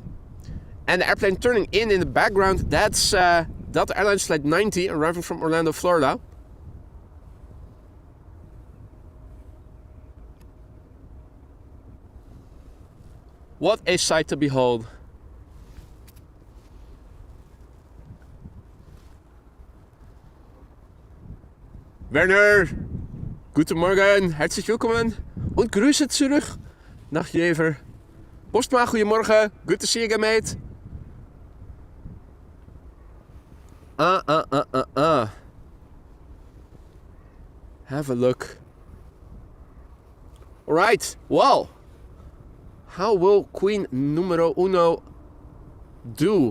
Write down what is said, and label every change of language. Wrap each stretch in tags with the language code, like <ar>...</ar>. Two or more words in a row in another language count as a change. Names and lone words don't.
<en>And the airplane turning in the background, that's Delta Airlines Flight 90, arriving from Orlando, Florida. What a sight to behold.</en> <de>Werner, guten Morgen, herzlich willkommen und Grüße zurück nach Jever.</de> <nl>Postma, goedemorgen,</nl> <en>good to see you again, mate. Have a look. Alright, well, how will Queen numero uno do?</en>